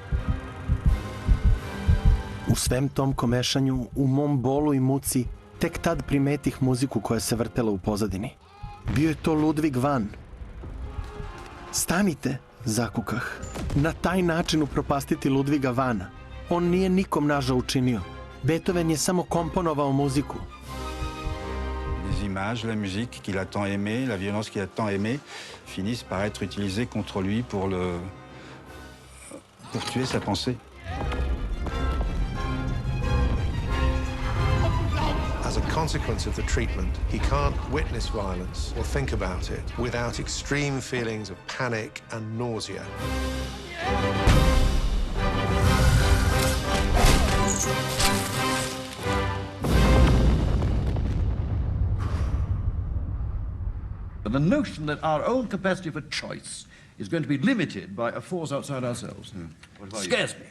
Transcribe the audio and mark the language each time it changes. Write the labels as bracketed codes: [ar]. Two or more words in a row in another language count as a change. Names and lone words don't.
[sr] U svem tom komešanju, u mom bolu i muci, tek tad primetih muziku koja se vrtela u pozadini. Bio je to Ludvig van. Stanite, zakukah. Na taj način upropastiti Ludviga vana. On nije nikom nažao učinio. Beethoven je samo komponovao muziku. [fr] Les images, la musique qu'il a tant aimée, la violence qu'il a tant aimée, finissent par être utilisées contre lui pour tuer sa pensée. [en] As a consequence of the treatment, he can't witness violence or think about it without extreme feelings of panic and nausea. The notion that our own capacity for choice is going to be limited by a force outside ourselves scares me.